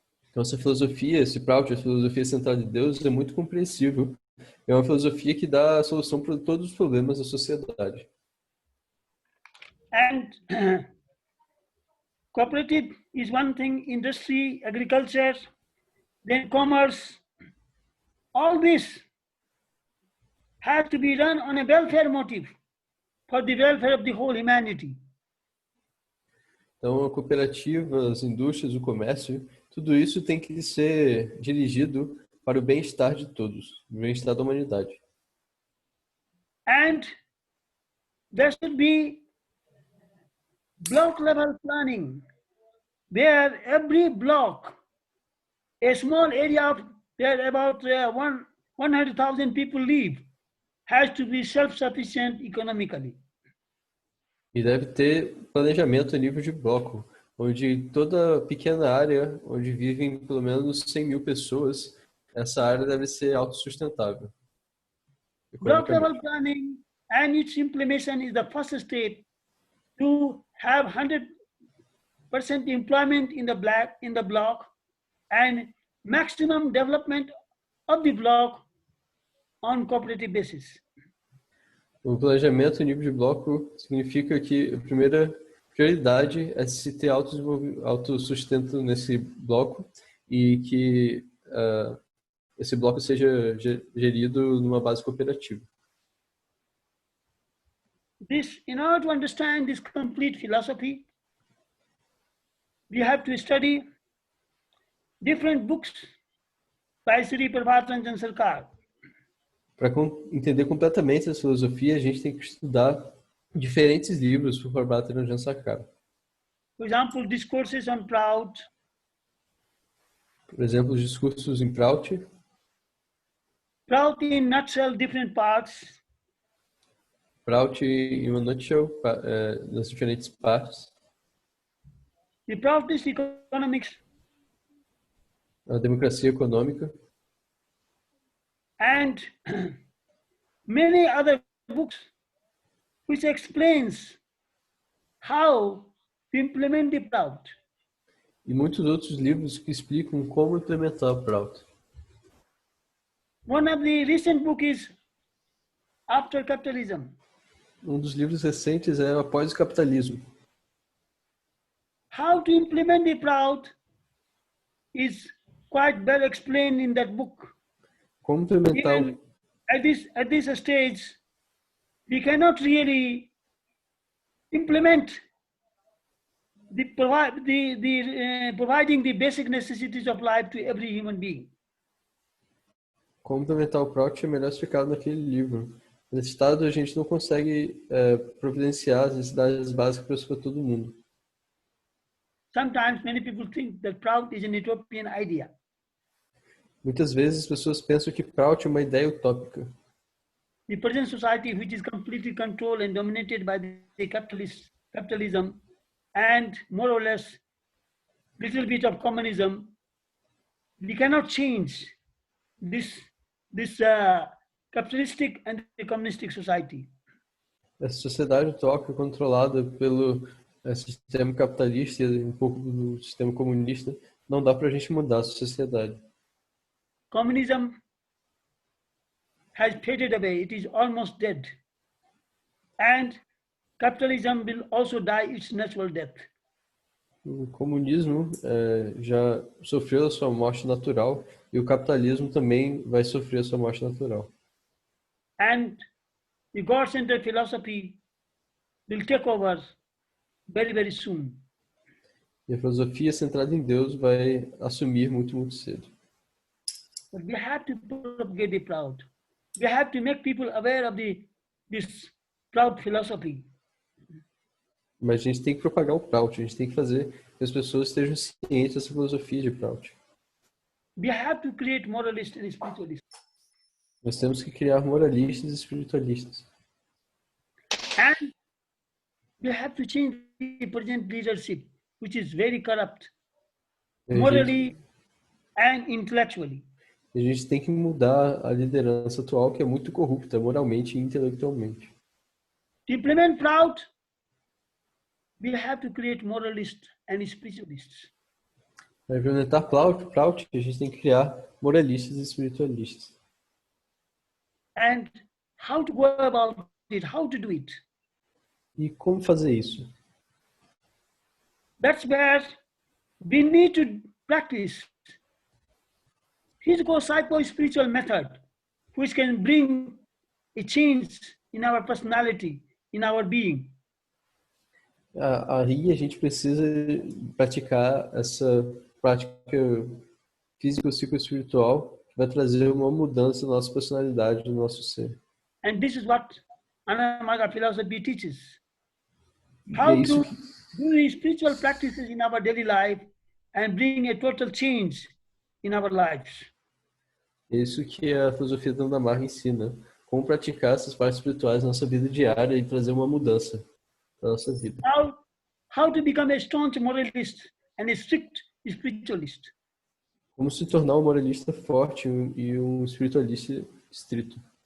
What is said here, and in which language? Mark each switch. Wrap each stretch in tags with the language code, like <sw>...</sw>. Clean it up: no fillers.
<pt>Então, essa filosofia, esse Prout, a filosofia central de Deus, é muito compreensível. É uma filosofia que dá a solução para todos os problemas da sociedade.</pt> <en>And cooperative is one thing, industry, agriculture, then commerce, all this has to be done on a welfare motive for the welfare of the whole humanity.</en> <pt>Então, a cooperativa, as indústrias, o comércio, tudo isso tem que ser dirigido para o bem-estar de todos, o bem-estar da humanidade.</pt> <en>And there should be block level planning, where every block, a small area of where about 100,000 people live, has to be self-sufficient economically.</en> <pt>E deve ter planejamento a nível de bloco, onde toda pequena área, onde vivem pelo menos 100 mil pessoas, essa área deve ser autossustentável.</pt> <en>Block level planning and its implementation is the first step to have 100% employment in the block and maximum development of the block on cooperative basis.</en> <pt>O planejamento a nível de bloco significa que a primeira prioridade é se ter autossustento nesse bloco e que esse bloco seja gerido numa base cooperativa.</pt> <en>In order to understand this complete philosophy, we have to study different books by Sri Prabhupada Ranjan Sarkar.</en> <pt>Para entender completamente essa filosofia, a gente tem que estudar diferentes livros por Prabhupada Ranjan Sarkar.</pt> <en>For example, discourses on Prout.</en> <pt>Por exemplo, os discursos em Prout.</pt> <en>Prout in nutshell, different parts.</en> <pt>Prout, em uma nutshell, nas diferentes partes.</pt> <en>The Proutist economics</en> <pt>A democracia econômica</pt> <en>and many other books which explains how to implement the Prout.</en> <pt>e muitos outros livros que explicam como implementar o Prout.</pt> <en>One of the recent book is After Capitalism.</en> <pt>Um dos livros recentes é Após o Capitalismo.</pt> <en>How to implement the Prout is quite well explained in that book.</en> <pt>Como implementar</pt> <en>Even at this stage, we cannot really implement providing the basic necessities of life to every human being.</en> <pt>Como implementar o Prout é melhor explicado naquele livro. Nesse estado, a gente não consegue providenciar as necessidades básicas para todo mundo.</pt> <en>Sometimes many people think that Prout is an utopian idea.</en> <pt>Muitas vezes as pessoas pensam que Prout é uma ideia utópica.</pt> <en>The present society, which is completely controlled and dominated by the capitalism and more or less little bit of communism, we cannot change this capitalistic and communistic society.</en> <pt>Essa sociedade utópica controlada pelo sistema capitalista e um pouco do sistema comunista, não dá para a gente mudar a sociedade.</pt> <en>Communism has faded away, it is almost dead. And capitalism will also die its natural death.</en> <pt>O comunismo já sofreu a sua morte natural e o capitalismo também vai sofrer a sua morte natural.</pt> <en>And the God-centered philosophy will take over very, very soon.</en> <pt>E a filosofia centrada em Deus vai assumir muito, muito cedo.</pt> <en>But we have to propagate the Prout. We have to make people aware of this Prout philosophy.</en> <pt>Mas a gente tem que propagar o Prout, a gente tem que fazer que as pessoas estejam cientes dessa filosofia de Prout.</pt> <en>We have to create moralists and spiritualists.</en> <pt>Nós temos que criar moralistas e espiritualistas.</pt> <en>And we have to change the present leadership, which is very corrupt, morally and intellectually.</en> <pt>A gente tem que mudar a liderança atual, que é muito corrupta, moralmente e intelectualmente.</pt> <en>To implement Prout, we have to create moralists and spiritualists.</en> <pt>Para implementar Prout, a gente tem que criar moralistas e espiritualistas.</pt> <en>And how to go about it, how to do it.</en> <pt>E como fazer isso?</pt> <en>That's where we need to practice physical psycho-spiritual method, which can bring a change in our personality, in our being.</en> <pt>Aí a gente precisa praticar essa prática físico-psico-espiritual que vai trazer uma mudança na nossa personalidade, no nosso ser.</pt> <en>And this is what Ananda Marga philosophy teaches.</en> <pt>E</pt> <en>How</en> <pt>é isso</pt> <en>to do the spiritual practices in our daily life and bring a total change in our lives.</en> <pt>É isso que a filosofia da Ananda Marga ensina. Como praticar essas partes espirituais na nossa vida diária e trazer uma mudança na nossa vida.</pt> <en>How to become a staunch moralist and a strict spiritualist.</en> <pt>Como se tornar um moralista forte e um espiritualista estrito.</pt>